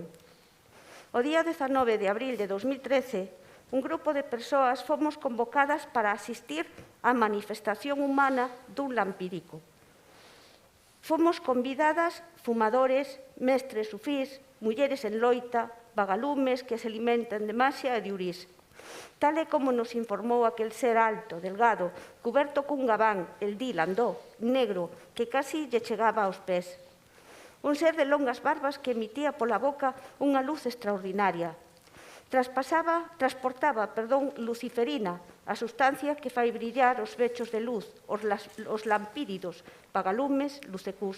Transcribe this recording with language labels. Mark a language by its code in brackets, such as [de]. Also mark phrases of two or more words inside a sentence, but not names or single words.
[gl] O día 19 de abril de 2013, un grupo de persoas fomos convocadas para asistir á manifestación humana dun lampírico. Fomos convidadas fumadores, mestres sufís, mulleres en loita, vagalumes que se alimentan de maxia e de urís. Tal e como nos informou aquel ser alto, delgado, cuberto cun gabán, el di landó, negro, que casi lle chegaba aos pés. Un ser de longas barbas que emitía pola boca unha luz extraordinaria. Transportaba luciferina, a sustancia que fai brillar os vechos de luz, os lampíridos, vagalumes, lucecús.